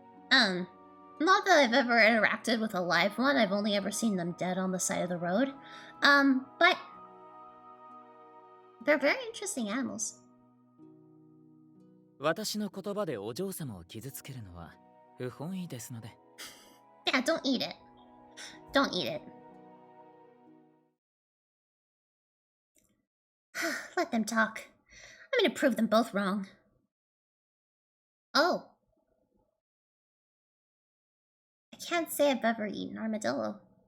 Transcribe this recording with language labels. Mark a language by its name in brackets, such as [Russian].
[English] Not that I've ever interacted with a live one. I've only ever seen them dead on the side of the road. But they're very interesting animals. [Japanese] 私の言葉でお嬢様を傷つけるのは不本意ですので。 [English] Yeah, don't eat it. Don't eat it. Let them talk. I'm gonna prove them both wrong. Oh. I can't say I've ever eaten armadillo.